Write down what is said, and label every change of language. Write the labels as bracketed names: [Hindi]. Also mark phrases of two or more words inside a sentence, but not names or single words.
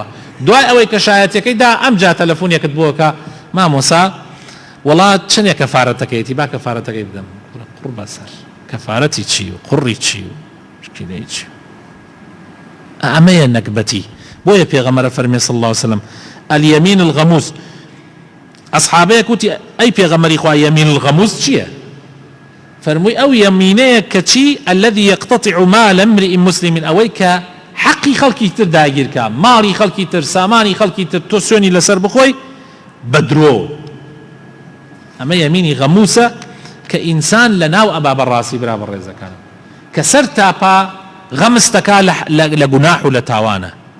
[Central Kurdish] دوای ئەوەی کە شایەتەکەیدا ئەمجا تەلەفۆنێکت بۆکە مامۆسا وڵات چەندێک کەفارەتەکەیەتی با کەفارەتەکەی بدەم. قڕ بەسەر کەفارەتی چی و قڕی چی و شکیلەی چی ئەمەیە نەکبەتی. بۆیە پێغەمبەر فەرمێ [Arabic] صلی الله عليه وسلم اليمين الغموس. [Central Kurdish] ئەصحابەیە کوتی ئەی پێغەمبەری خوا [Arabic] يمين الغموس [Central Kurdish] چییە؟ فەرمووی ئەو یەمینەیە کە چی [Arabic] الذي يقتطع مال امرئ مسلم، [Central Kurdish] ئەوەی کە حەقی خەڵکی تر داگیرکە، ماڵی خەڵکی تر، سامانی خەڵکی تر تۆ سوێنی لەسەر بخۆی بە درۆ. ئەمە یەمینی غەموسە کە ئینسان لە ناو ئەبا بەڕاستی برا بەڕێزەکان کە سەر تاپا غەمستەکە لە گوناح و لە تاوانە.